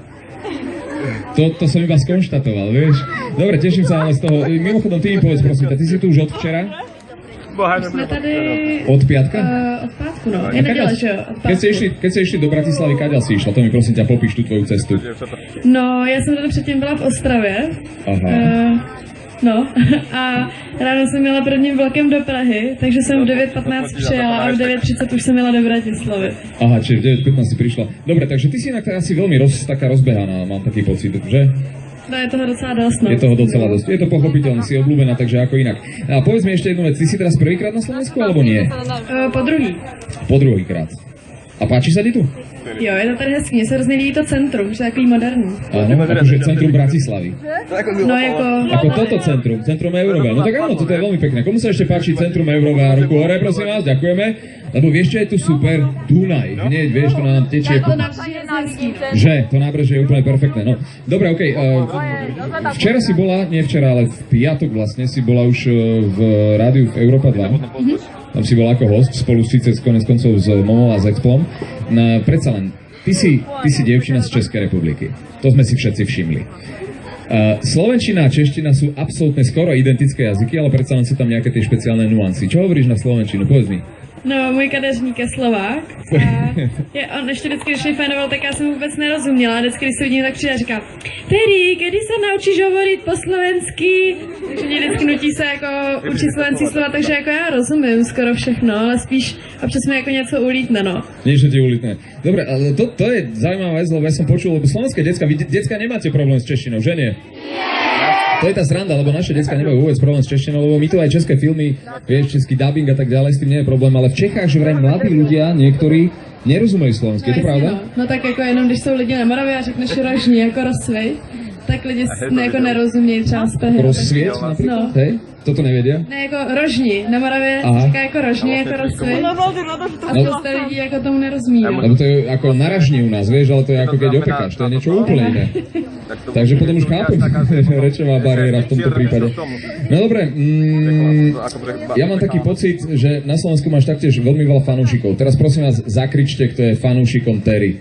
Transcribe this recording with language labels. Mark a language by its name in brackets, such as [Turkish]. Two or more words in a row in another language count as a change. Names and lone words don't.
[Slovak] To som iba skonštatoval, vieš. Dobre, teším sa ale z toho. Mimochodom, ty mi povedz, prosím, ty si tu už od včera? [Czech] Jsme tady... [Slovak] Od piatka? [Czech] Od pátku, no. Je neděle, že jo? [Slovak] Keď ste išli do Bratislavy, kaďal si išla? To mi prosím ťa popíš tú tvoju cestu. [Czech] No, já jsem tady předtím byla v Ostravě. [Slovak] Aha. [Czech] No, a ráno jsem jela prvním vlakem do Prahy, takže jsem v 9:15 přijela a v 9:30 už jsem jela do Bratislavy. [Slovak] Aha, čiže v 9:15 si prišla. Dobre, takže ty si inak asi veľmi taká rozbehaná, mám taký pocit, že? [Czech] No, je toho docela dost, no. [Slovak] Je toho docela dosť. Je to pochopiteľné, si obľúbená, takže ako inak. A povedz mi ešte jednu vec, ty si teraz prvýkrát na Slovensku, alebo nie? [Czech] Po druhý. [Slovak] Po druhýkrát. A páči sa ti tu? [Czech] Jo, je to tady hezký, mně se hrozně líbí to centrum, že je takový moderní. [Slovak] Áno, akože centrum Bratislavy. [Czech] No jako... [Slovak] Ako toto centrum Eurovel. No tak áno, toto je veľmi pekné. Komu sa ešte páči centrum Eurovel? Ruku hore, prosím vás, ďakujeme. Lebo vieš, čo je tu super? Dunaj. Hneď, vieš, to nám tečie. [Czech] To nábřeží je hezký. [Slovak] Že? To nábřežie je úplne perfektné. No, dobre, okej. Včera si bola, nie včera, ale v piatok vlastne si bola už v rádiu v Európa 2. Tam si bol ako host, spolu síce konec koncov s Momou a s Expom. Predsa len, ty si dievčina z Českej republiky. To sme si všetci všimli. Slovenčina a čeština sú absolútne skoro identické jazyky, ale predsa len sú tam nejaké tie špeciálne nuancy. Čo hovoríš na slovenčinu? Povedz mi. [Czech] No, můj kadeřník je Slovák a on ještě vždycky, když mě fajnoval, tak já jsem vůbec nerozuměla. Vždycky, když se vidím, tak přijde a říká: Terry, kdy se naučíš [Slovak] hovorit po slovensky? [Czech] Takže mě vždycky nutí se jako učit slovenský slova, takže jako já rozumím skoro všechno, ale spíš občas mi jako něco ulítne, no. [Slovak] Niečo ti ulítne. Dobre, ale to je zaujímavá vec, lebo ja som počul, lebo slovenské decka nemáte problém s češtinou, že nie? To je tá sranda, lebo naše decka nemajú vôbec problém s češtinou, lebo my tu aj české filmy, vieš, český dubbing a tak ďalej, s tým nie je problém, ale v Čechách, že vraj mladí ľudia, niektorí nerozumejú slovensky, je to pravda? [Czech] No tak jako jenom když jsou lidi na Moravě a řekneš rožní jako rozsvej, tak lidi jako nerozumějí třeba z toho. [Slovak] Rozsvieť napríklad? [Czech] No. [Slovak] Hej? Toto nevedia? [Czech] Ne, jako rožni. Na Moravě [Slovak] Aha. [Czech] se říká jako rožni, jako rozsvět. A spousta lidí jako tomu nerozumí. No. [Slovak] Lebo to je ako naražní u nás, vieš, ale to je ako keď opekáš, to je niečo úplne iné. Takže potom už chápem rečová bariéra v tomto prípade. No dobre, ja mám taký pocit, že na Slovensku máš taktiež veľmi veľa fanúšikov. Teraz prosím vás, zakričte, kto je fanúšikom Terry.